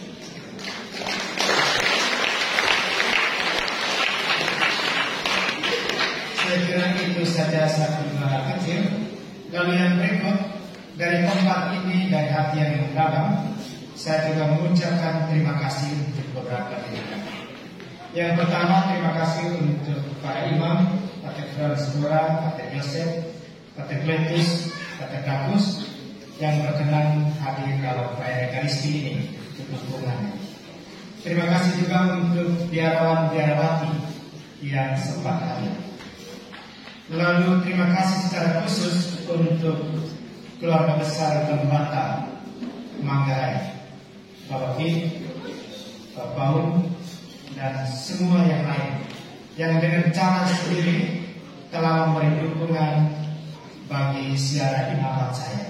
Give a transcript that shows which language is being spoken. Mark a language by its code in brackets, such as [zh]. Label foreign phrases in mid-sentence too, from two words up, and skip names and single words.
[id] Saya kira itu saja satu hal kecil. Lalu yang berikut, dari tempat ini, dari hati yang mendalam, saya juga mengucapkan terima kasih untuk beberapa tindakan. Yang pertama, terima kasih untuk para imam, Pater Flores Mura, Pater Joseph, Pater Kletus, Pater Kapus, yang berkenan hadir dalam perayaan Ekaristi ini untuk dukungannya. Terima kasih juga untuk biarawan-biarawati yang sempat hadir. Lalu terima kasih secara khusus untuk keluarga besar Lembata Manggarai, Bapak Kim, Bapak Paul, dan semua yang lain yang dengan cara sendiri telah memberi dukungan bagi siaran imamat saya.